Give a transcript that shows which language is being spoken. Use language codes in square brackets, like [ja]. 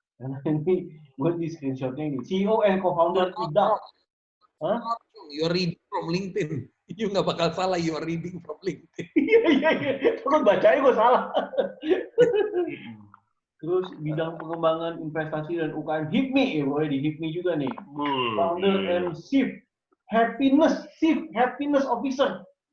[id] Karena ini buat di screenshotnya ini. [en] CEO and co-founder IDAP. Huh? You're reading from LinkedIn. You [id] nggak bakal salah, [en] you are reading from LinkedIn. [id] Iya. Terus bacanya gue salah. Terus bidang pengembangan investasi dan UKM HIPMI, ya bro, di HIPMI juga nih. [en] Founder and Chief Happiness Officer.